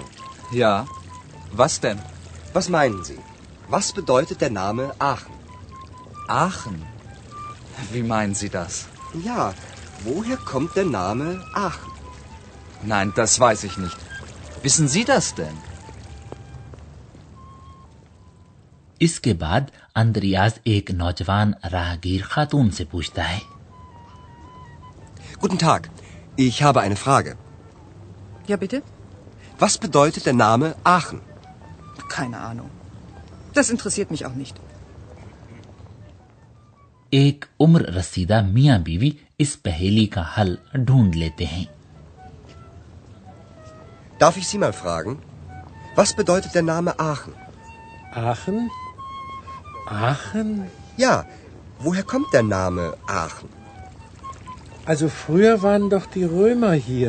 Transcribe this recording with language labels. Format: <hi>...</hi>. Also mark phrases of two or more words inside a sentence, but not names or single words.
<de>Ja. Was denn? Was meinen Sie? Was bedeutet der Name Aachen? Aachen? Wie meinen Sie das? Ja, woher kommt der Name Aachen? Nein, das weiß ich nicht. Wissen Sie das denn?</de> <ur>اسکے بعد اندریاز ایک نوجوان راہگیر خاتون سے پوچھتا ہے</ur> <de>Guten Tag, ich habe eine Frage. Ja, bitte? Was bedeutet der Name Aachen? Keine Ahnung. Das interessiert mich auch nicht.</de> <ur>ایک عمر رسیدہ میاں بیوی اس پہیلی کا حل ڈھونڈ لیتے ہیں</ur> <de>Darf ich Sie mal fragen? Was bedeutet der Name Aachen? Aachen? Aachen? Ja, woher kommt der Name Aachen? Also früher waren doch die Römer hier.</de>